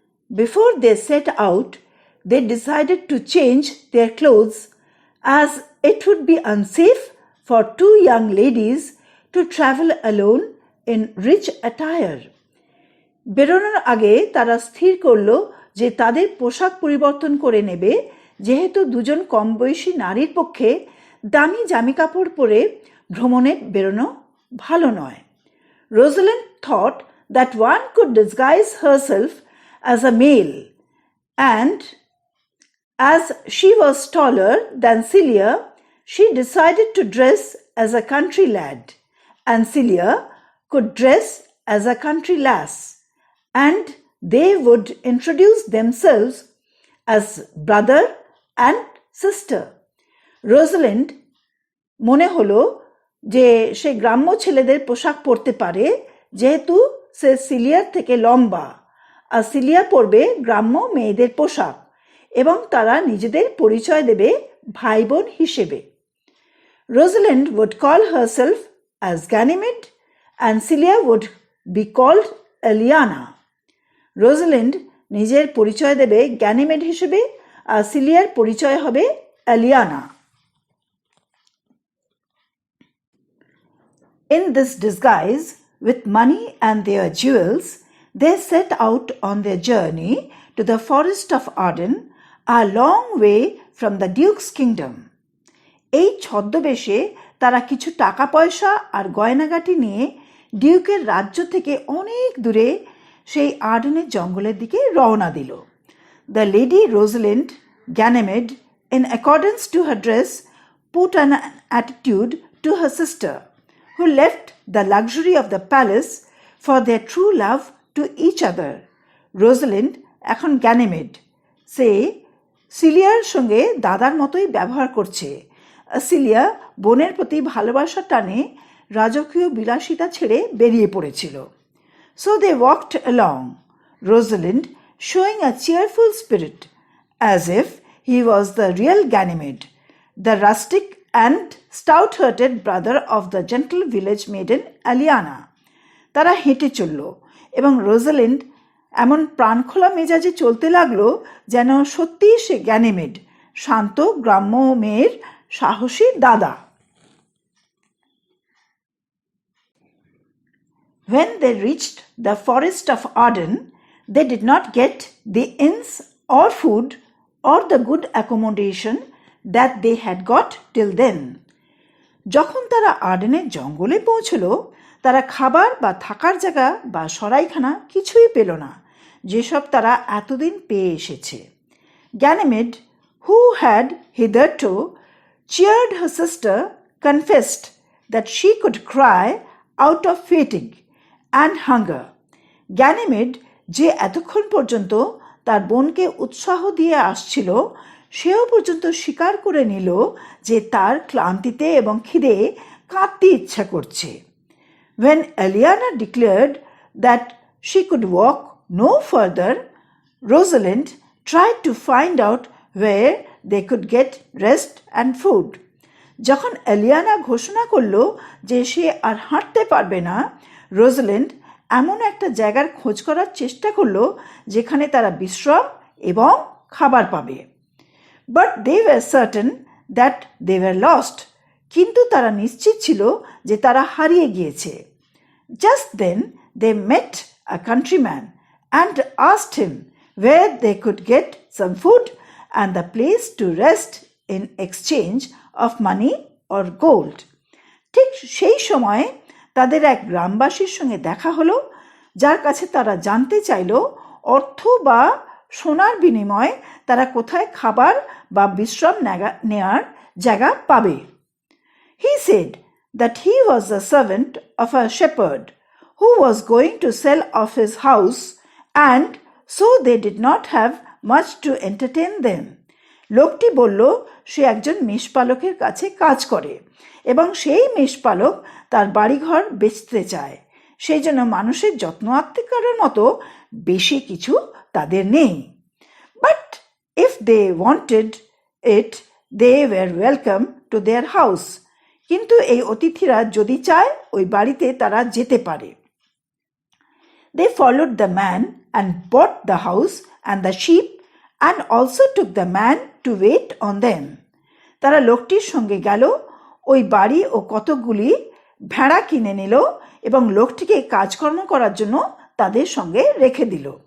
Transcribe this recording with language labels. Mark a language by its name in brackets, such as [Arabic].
[English] Before they set out, they decided to change their clothes, as it would be unsafe for two young ladies to travel alone in rich attire. [Bangla] বেরোনোর আগে তারা স্থির করল যে তাদের পোশাক পরিবর্তন করে নেবে, যেহেতু দুজন কম বয়সী নারীর পক্ষে দামি জামা কাপড় পরে ভ্রমণে বেরোনো ভালো নয়। [English] Rosalind thought that one could disguise herself as a male, and as she was taller than Celia, she decided to dress as a country lad, and Celia could dress as a country lass, and they would introduce themselves as brother and sister. [Bangla] Rosalind মনে হলো যে সে গ্রাম্য ছেলেদের পোশাক পরতে পারে যেহেতু সে সিলিয়ার থেকে লম্বা, আর সিলিয়া পরবে গ্রাম্য মেয়েদের পোশাক এবং তারা নিজেদের পরিচয় দেবে ভাই বোন হিসেবে। [English] Rosalind would call herself as Ganymede and Celia would be called Eliana. [Bangla] Rosalind নিজের পরিচয় দেবে গ্যানিমেড হিসেবে আর সিলিয়ার পরিচয় হবে Eliana. [English] In this disguise, with money and their jewels, they set out on their journey to the forest of Arden, a long way from the Duke's kingdom. [Bangla] এই ছদ্মবেশে তারা কিছু টাকা পয়সা আর গয়নাগাটি নিয়ে ডিউকের রাজ্য থেকে অনেক দূরে সেই আর্ডেনের জঙ্গলের দিকে রওনা দিল। [English] The lady Rosalind Ganymede, in accordance to her dress, put an attitude to her sister, who left the luxury of the palace for their true love to each other. [Bangla] Rosalind এখন গ্যানিমেড, সে সিলিয়ার সঙ্গে দাদার মতোই ব্যবহার করছে। Cilia বোনের প্রতি ভালোবাসার টানে রাজকীয় বিলাসিতা ছেড়ে বেরিয়ে পড়েছিল। [English] So they walked along, Rosalind showing a cheerful spirit, as if he was the real Ganymede, the rustic and stout-hearted brother of the gentle village maiden Eliana. [Bangla] তারা হেঁটে চলল এবং রোজালিন্ড এমন প্রাণখোলা মেজাজে চলতে লাগলো যেন সত্যিই সে গ্যানিমেড, শান্ত গ্রাম্য মেয়ের সাহসী দাদা। [English] When they reached the forest of Arden, they did not get the inns or food or the good accommodation that they had got till then. [Bangla] যখন তারা আর্ডেনের জঙ্গলে পৌঁছল, তারা খাবার বা থাকার জায়গা বা সরাইখানা কিছুই পেল না, যেসব তারা এতদিন পেয়ে এসেছে। [English] Ganymede, who had hitherto cheered her sister, confessed that she could cry out of fatigue and hunger. [Bangla] Ganymede, যে এতক্ষণ পর্যন্ত তার বোনকে উৎসাহ দিয়ে আসছিল, সেও পর্যন্ত স্বীকার করে নিল যে তার ক্লান্তিতে এবং খিদে কাঁদতে ইচ্ছা করছে। [English] When Eliana declared that she could walk no further, Rosalind tried to find out where they could get rest and food. [Bangla] যখন এলিয়ানা ঘোষণা করল যে সে আর হাঁটতে পারবে না, রোজালিন্ড এমন একটা জায়গার খোঁজ করার চেষ্টা করল যেখানে তারা বিশ্রাম এবং খাবার পাবে। [English] But they were certain that they were lost. [Bangla] কিন্তু তারা নিশ্চিত ছিল যে তারা হারিয়ে গিয়েছে। [English] Just then they met a countryman and asked him where they could get some food and the place to rest in exchange of money or gold. [Bangla] ঠিক সেই সময় তাদের এক গ্রামবাসীর সঙ্গে দেখা হলো, যার কাছে তারা জানতে চাইল অর্থ বা সোনার বিনিময়ে তারা কোথায় খাবার বা বিশ্রাম নেওয়ার জায়গা পাবে। [English] He said that he was the servant of a shepherd who was going to sell off his house, and so they did not have much to entertain them. [Bangla] লোকটি বলল সে একজন মেষপালকের কাছে কাজ করে এবং সেই মেষপালক তার বাড়িঘর বেচতে চায়, সেই জন্য মানুষের যত্ন আত্তি করার মতো বেশি কিছু তাদের নেই। [English] But if they wanted it, they were welcome to their house. [Bangla] কিন্তু এই অতিথিরা যদি চায় ওই বাড়িতে তারা যেতে পারে। [English] They followed the man and bought the house and the sheep and also took the man to wait on them. [Bangla] তারা লোকটির সঙ্গে গেল, ওই বাড়ি ও কতগুলি ভেড়া কিনে নিল এবং লোকটিকে কাজকর্ম করার জন্য তাদের সঙ্গে রেখে দিল।